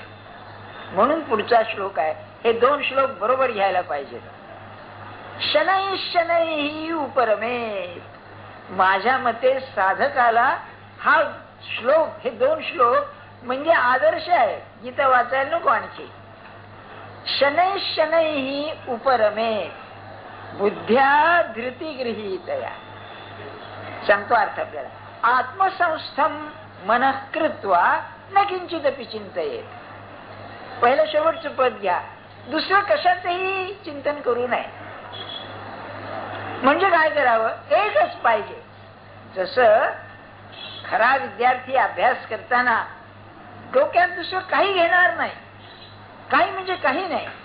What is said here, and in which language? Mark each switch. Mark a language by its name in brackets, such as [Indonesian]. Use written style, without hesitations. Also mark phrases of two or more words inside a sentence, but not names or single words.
[Marathi] म्हणून पुढचा श्लोक आहे, हे 2 श्लोक बरोबर घ्यायला पाहिजेत. [Sanskrit] शनै शनै ही उपरमे. [Marathi] माझ्या मते साधकाला हा श्लोक, हे 2 श्लोक म्हणजे आदर्श आहे. गीता वाचायला नको आणखी. [Sanskrit] शनै शनै ही उपरमे बुद्ध्या धृती गृहीतया. [Marathi] सांगतो अर्थ आपल्याला. [Sanskrit] आत्मसंस्थम मनः कृत्वा न किंचिदपि चिंतयेत. [Marathi] पहिलं शेवटचं पद घ्या. दुसरं कशाचंही चिंतन करू नये. म्हणजे काय करावं? एकच पाहिजे. जसं खरा विद्यार्थी अभ्यास करताना डोक्यात दुसरं काही घेणार नाही, काही म्हणजे काही नाही.